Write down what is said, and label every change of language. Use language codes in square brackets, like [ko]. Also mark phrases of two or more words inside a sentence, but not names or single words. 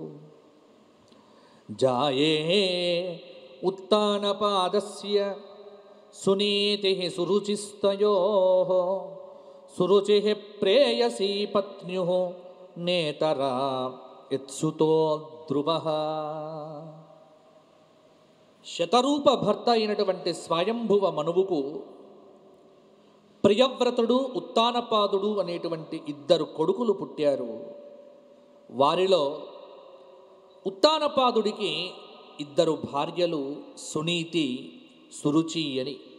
[sa] जाये उत्तानपादस्य सुनीतिः सुरुचिस्तयोः सुरुचिः प्रेयसी पत्न्युः नेतरा इत्सुतो ध्रुवः [te] శతరూప భర్త అయినటువంటి స్వయంభువ మనువుకు ప్రియవ్రతుడు ఉత్తానపాదుడు అనేటువంటి ఇద్దరు కొడుకులు పుట్టారు. వారిలో ఉత్తానపాదుడికి ఇద్దరు భార్యలు, సునీతి, సురుచి అని.